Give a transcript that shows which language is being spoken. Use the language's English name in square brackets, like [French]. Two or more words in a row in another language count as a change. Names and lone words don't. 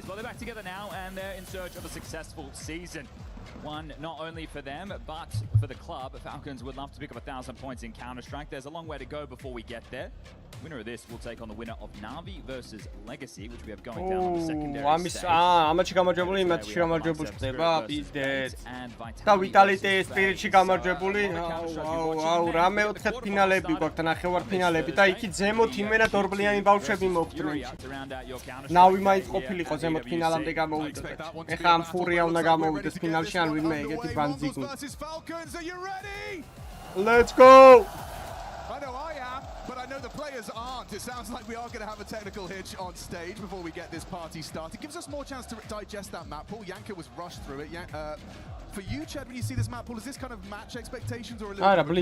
[English] Well, they're back together now and they're in search of a successful season. One not only for them, but for the club. Falcons would love to pick up 1,000 points in Counter-Strike. There's a long way to go before we get there. Winner of this will take on the winner of Na'Vi versus Legacy, which we have going down on the secondary stage. [Georgian] ამაში გამარჯვებული, იმათში გამარჯვებული ხდება, პიზდეთ. და ვიტალიტე სპირიტში გამარჯვებული. აუ, რა მეოთხე ფინალები გვაქვს, ნახევარფინალები და იქით ზემოთ იმენა დორბლიანი ბავშვები მოხვდნენ. ნავი მაინც ყოფილიყო ზემოთ ფინალამდე გამოვიდეთ. ეხლა ამ ფურია უნდა გამოვიდეს ფინალში ან ვინმე ეგეთი ბანძიგული. [English] Let's go! I know I am, but I know the players aren't. It sounds like we are going to have a technical hitch on stage before we get this party started. Gives us more chance to digest that map pool. Yanka was rushed through it. For you, Chad, when you see this map pool, is this kind of match expectations or a little bit?